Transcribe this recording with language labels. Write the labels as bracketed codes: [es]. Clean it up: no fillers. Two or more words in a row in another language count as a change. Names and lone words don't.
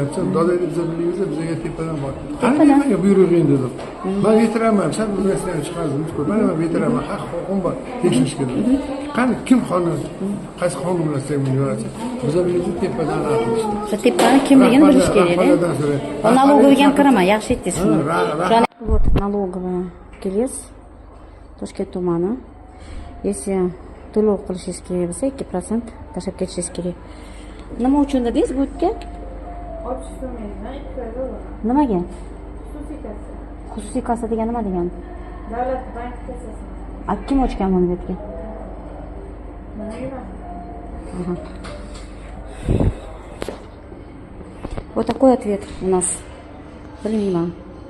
[uz] Doda biza bilamiz, bizga tepadan bor. Qani menga buyrug'ing dedim. Men veteraman, sen universitetdan chiqardim. Men veteraman, haq huquqim bor. Tekshirishga dedim. Qani kim qonun? Qaysi qonun bilan sen buni yo'ratsan? Biza bilamiz tepadan qilishdi. O'sha tepani kimligini bilish kerak-da. Налоговga ham kiraman, yaxshi aytdingiz shuni. [ru] Вот налоговая Келес, [uz] Toshkent tumani. Если to'lov qilishingiz kerak bo'lsa 2% tashlab ketishingiz kerak. Nima uchun dedingiz bu yerga? Nimaga? Xususiy kassa. Xususiy kassa degani nima degani? Davlat bank kassasi. Kim ochgan buni bu yerga? Mana [ru] Вот такой ответ у нас. [uz] Bilmayman.